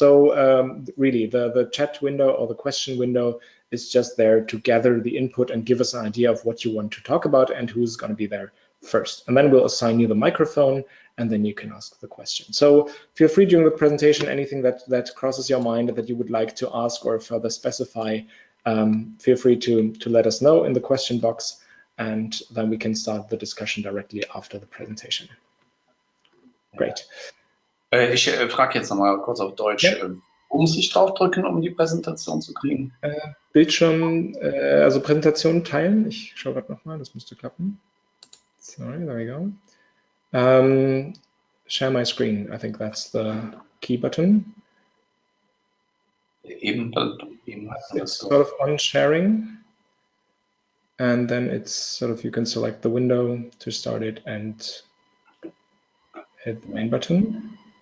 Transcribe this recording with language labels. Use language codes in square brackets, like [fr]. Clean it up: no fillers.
[en] So really, the chat window or the question window is just there to gather the input and give us an idea of what you want to talk about and who's going to be there first. And then we'll assign you the microphone, and then you can ask the question. So feel free during the presentation, anything that crosses your mind that you would like to ask or further specify, feel free to let us know in the question box, and then we can start the discussion directly after the presentation. Great. [de] Ich frage jetzt nochmal kurz auf Deutsch. Ja. Wo muss ich draufdrücken, um die Präsentation zu kriegen? Bildschirm, also Präsentation teilen. Ich schaue gerade nochmal, das müsste klappen. [en] Sorry, there we go. Share my screen. I think that's the key button. It's sort of on sharing, and then it's sort of, you can select the window to start it and hit the main button.